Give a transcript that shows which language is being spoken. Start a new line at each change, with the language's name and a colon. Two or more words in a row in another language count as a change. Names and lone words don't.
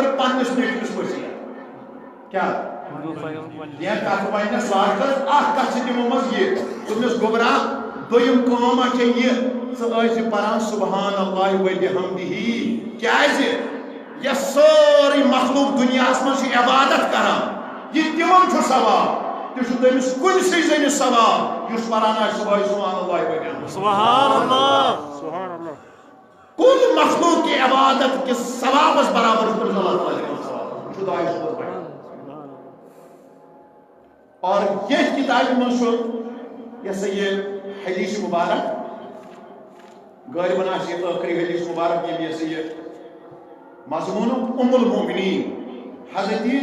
Kashmiri: پننس نیچوِس وصیت کیا یہ کتھ وننس لاسٹس اکھ کتھ چھ تمو منٛز یہ دوٚپنس گوبرا دوٚیِم کٲم چھے یہ ژٕ ٲسۍ پران
Arabic: سبحان اللہ و بحمدہ
Kashmiri: کیازِ یۄس سٲرٕے مخلوق دُنیاہس منٛز چھِ عبادت کران یہ تمن چھُ ثواب تہِ چھُ تٔمِس کُنسٕے زٔنِس ثواب یُس پران آسہِ صبحٲے
Arabic: سبحان اللہ و بحمدہ سبحان اللہ سبحان اللہ
Urdu: کل مخلوق کی عبادت کے
Kashmiri: ثوابس برابر
Urdu: اللہ تعالیٰ اور یہ کتاب منشور یہ سے یہ حدیث مبارک غالباً یہ آخری حدیث مبارک یہ سے یہ مضمون ام المؤمنین حضرت